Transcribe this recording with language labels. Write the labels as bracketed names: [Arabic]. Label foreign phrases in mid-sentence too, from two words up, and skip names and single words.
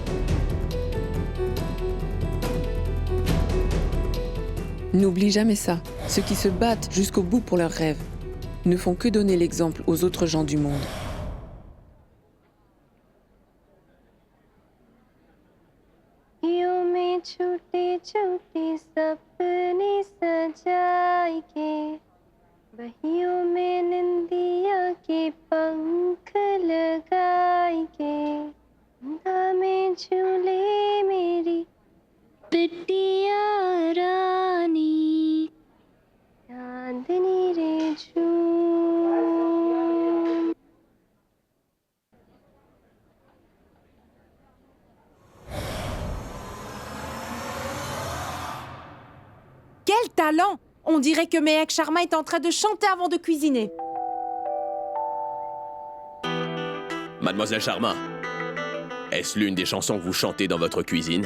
[French] N'oublie jamais ça. Ceux qui se battent jusqu'au bout pour leurs rêves ne font que donner l'exemple aux autres gens du monde. [Hindi] बहियों में निंदिया के पंख लगाए के गंगा में झूले मेरी बिटिया रानी चांदनी रे झूम। [French] Quel talent! On dirait que Mehek Sharma est en train de chanter avant de cuisiner. Mademoiselle Sharma, est-ce l'une des chansons que vous chantez dans votre cuisine?